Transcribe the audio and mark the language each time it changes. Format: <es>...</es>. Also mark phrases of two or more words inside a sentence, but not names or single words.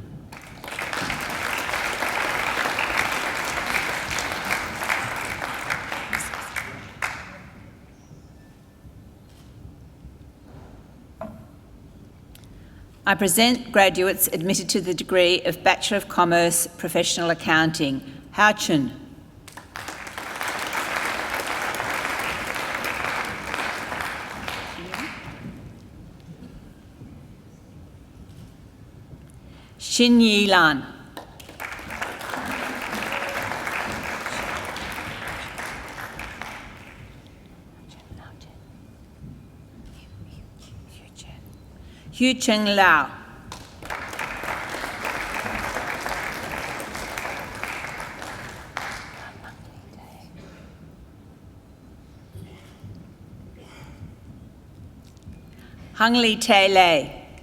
<en>I present graduates admitted to the degree of Bachelor of Commerce Professional Accounting. Hao Chun. Xin Yi Lan. Hu Cheng Lao. Hung Li Te Lei.</en>